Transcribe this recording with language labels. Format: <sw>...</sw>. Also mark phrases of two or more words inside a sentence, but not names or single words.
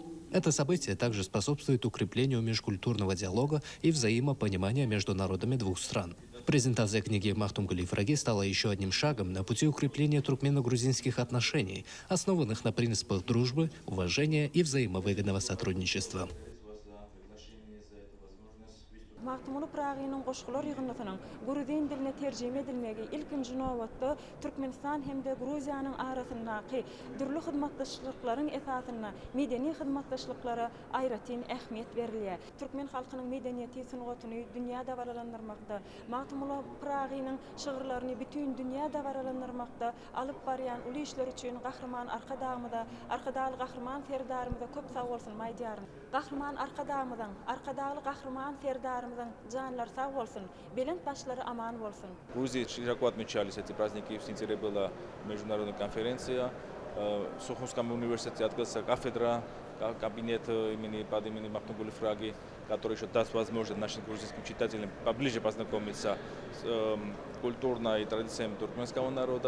<ru>Это событие также способствует укреплению межкультурного диалога и взаимопонимания между народами двух стран. Презентация книги Махтумкули Фраги стала еще одним шагом на пути укрепления туркмено-грузинских отношений, основанных на принципах дружбы, уважения и взаимовыгодного сотрудничества.</ru> <tk>Mahtumulu Pragi'nin goşgular ýygynlygynyň Gruzin diline terjime edilmegi ilkinji nowatda Türkmenistan hemde Gruziýanyň arasyndaky dürli hyzmatdaşlyklaryň esasyna medeni hyzmatdaşlyklara aýratyn ähmiýet berilýär. Türkmen halkynyň medeniýeti sungatyny dünýäde baralandyrmakda, Mahtumulu Pragi'nin şygyrlaryny bütün dünýäde baralandyrmakda alyp barýan uly işler üçin gahrman arkadaly gahrman serdarymyza köp sag bolsun maýdýarym. Gahrman arkadaly gahrman serdarymyza жанлар сау болсын, белент башлары аман болсын.</tk> <ru>В Грузии широко отмечались эти праздники. В сентябре была международная конференция. В Сухумском университете открылся кафедра, кабинет под именем Махтумкули Фраги, который еще даст возможность нашим грузинским читателям поближе познакомиться с культурой и традициями туркменского народа.</ru>